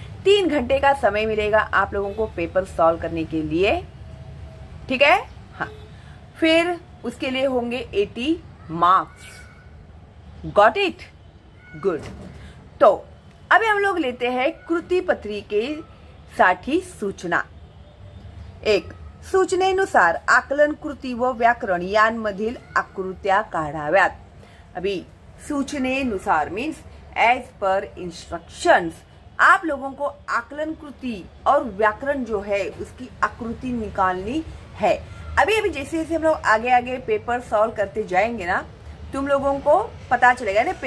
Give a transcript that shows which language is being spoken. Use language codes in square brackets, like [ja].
[hi] 3 घंटे का समय मिलेगा आप लोगों को पेपर सॉल्व करने के लिए। ठीक है, हाँ, फिर उसके लिए होंगे 80 मार्क्स। [en] Got it? Good. [hi] तो अभी हम लोग लेते हैं [mr] कृती पत्रिकेसाठी सूचना। एक, सूचनेनुसार आकलन कृती व व्याकरण यांमधील आकृत्या काढाव्यात। [hi] अभी सूचनेनुसार [en] means as per instructions, [hi] आप लोगों को आकलन कृति और व्याकरण जो है उसकी आकृति निकालनी है। अभी अभी जैसे जैसे हम लोग आगे आगे पेपर सॉल्व करते जाएंगे ना, तुम लोगों को पता चलेगा ना।